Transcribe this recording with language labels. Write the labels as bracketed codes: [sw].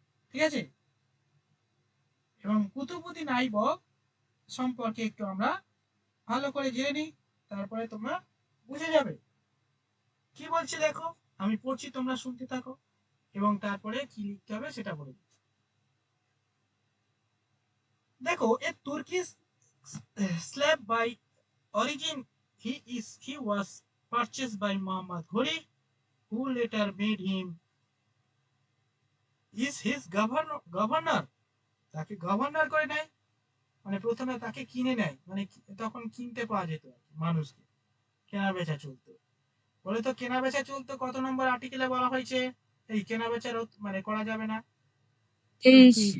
[bn] ঠিক আছে, এবং কুতুবউদ্দিন আইবক সম্পর্কে একটু আমরা ভালো করে জেনে নিই, তারপরে তোমরা বুঝে যাবে। কি বলছে দেখো, আমি পড়ছি তোমরা শুনতে থাকো, এবং তারপরে কি লিখতে হবে সেটা বলে দিচ্ছি। [en] দেখো a Turkish slave by origin he was purchased by Muhammad Ghori, who later made him is his governor। [bn] তাকে গভর্নর করে নেয়, মানে প্রথমে তাকে কিনে নেয়, মানে তখন কিনতে পাওয়া যেত মানুষকে, কেনা বেচা চলতো। বলে তো কেনা বেচা চলতো, কত নম্বর আর্টিকেলে বলা হয়েছে এই কেনা বেচা মানে করা যাবে না? 23